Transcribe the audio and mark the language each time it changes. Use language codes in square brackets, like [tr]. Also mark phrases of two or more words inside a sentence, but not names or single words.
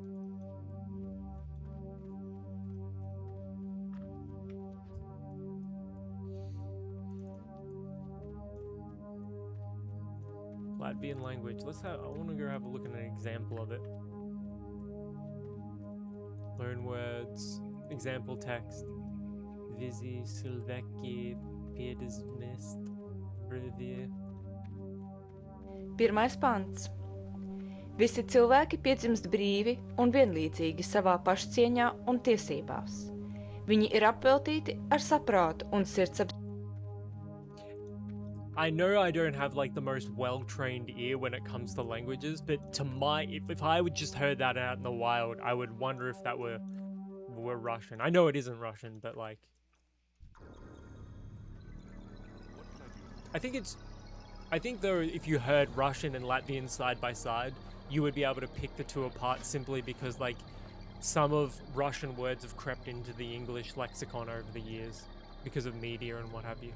[en] Latvian language. I want to go have a look at an example of it. Learn words. Example text. [lv] Visi, Silveki, Piedismist, Brevie. Pirmais pants. Visi cilvēki piedzimst brīvi un vienlīdzīgi savā pašcieņā un tiesībās. Viņi ir apveltīti ar saprātu un sirdsapziņu. [en] I know I don't have like the most well-trained ear when it comes to languages, but to if I would just heard that out in the wild, I would wonder if that were Russian. I know it isn't Russian, but like, I think though if you heard Russian and Latvian side by side, you would be able to pick the two apart simply because like some of Russian words have crept into the English lexicon over the years because of media and what have you.